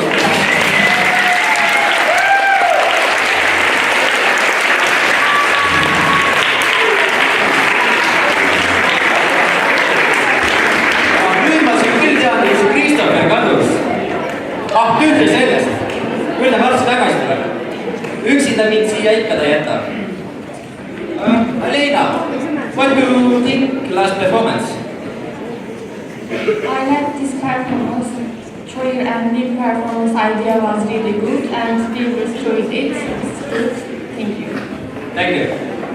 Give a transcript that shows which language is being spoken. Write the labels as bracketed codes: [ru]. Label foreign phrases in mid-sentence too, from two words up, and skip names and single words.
[et] Nüüd ma siin küll tean, et see Christopher kadus. Tühja sellest. Küll ta varsti tagasi tuleb. Üksinda mind siia ikka ta jätab. [en] Leina, what do you think last performance? I like this performance. Troy and new performance idea was really good and we destroyed it. It's good. Thank you. Thank you.